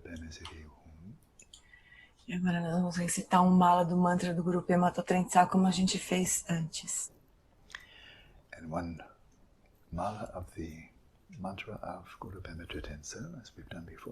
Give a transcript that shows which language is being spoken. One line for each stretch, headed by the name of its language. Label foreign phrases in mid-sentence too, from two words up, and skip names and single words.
Sanskrit: Siddhi Om.
Portuguese: E agora nós vamos recitar um mala do mantra do Guru Pema Totrentsal como a gente fez antes.
English: And one mala of the mantra of Guru Pema Totrensa, as we've done before.